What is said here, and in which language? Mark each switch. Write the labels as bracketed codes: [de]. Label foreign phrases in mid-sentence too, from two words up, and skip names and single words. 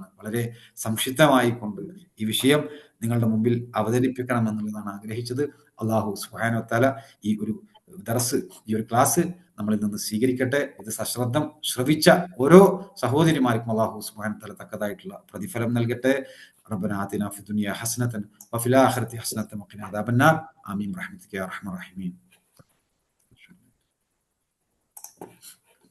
[ml] വളരെ സംക്ഷിപ്തമായിക്കൊണ്ട് ഈ വിഷയം നിങ്ങളുടെ മുമ്പിൽ അവതരിപ്പിക്കണമെന്നുള്ളതാണ് ആഗ്രഹിച്ചത്. [ar] الله سبحانه وتعالى [ml] ഈ ഒരു ദർസ്, ഈ ഒരു ക്ലാസ് നമ്മളിൽ നിന്ന് സ്വീകരിക്കട്ടെ. ഇത് സശ്രദ്ധം ശ്രവിച്ച ഓരോ സഹോദരിമാർക്കും [ar] الله سبحانه وتعالى [ml] തക്കതായിട്ടുള്ള പ്രതിഫലം നൽകട്ടെ. [ar] ربنا آتنا في الدنيا حسنة وفي الآخرة حسنة وقنا عذاب النار آمين برحمتك يا أرحم الراحمين.